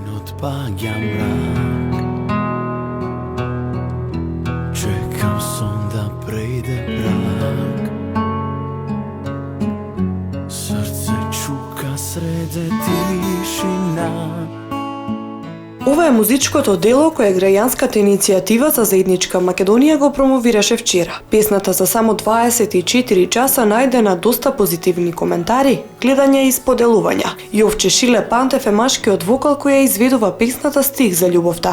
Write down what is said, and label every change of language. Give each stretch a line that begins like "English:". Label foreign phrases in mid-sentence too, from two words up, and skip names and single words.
Macedonian: отпаѓа мрак. Чекам сон да прејде праг. Срце чука среде тишина. Ова е музичкото дело кое граѓанската иницијатива за заедничка Македонија го промовираше вчера. Песната за само 24 часа најде на доста позитивни коментари, гледања и споделувања. Јовче Шиле Пантев е машкиот вокал кој ја изведува песната Стих за љубовта.